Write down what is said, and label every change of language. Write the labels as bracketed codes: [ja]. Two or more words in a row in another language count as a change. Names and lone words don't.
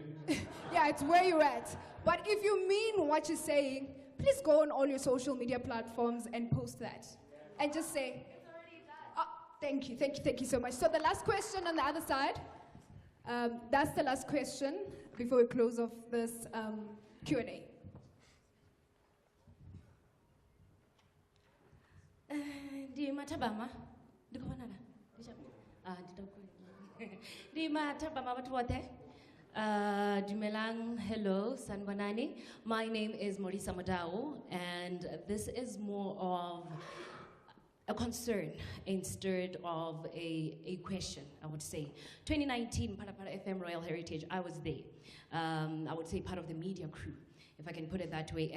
[en] Yeah, it's where you're at. But if you mean what you're saying, please go on all your social media platforms and post that. And just say, thank you so much. So the last question on the other side. That's the last question before we close off this Q&A. Di matabama, di ko banana. Di matabama watuwate. Dumelang, hello, Sanbanani. My name is Morisa Modao, and this is more of a concern instead of a question, I would say. 2019, Phalaphala FM Royal Heritage, I was there. I would say part of the media crew, if I can put it that way.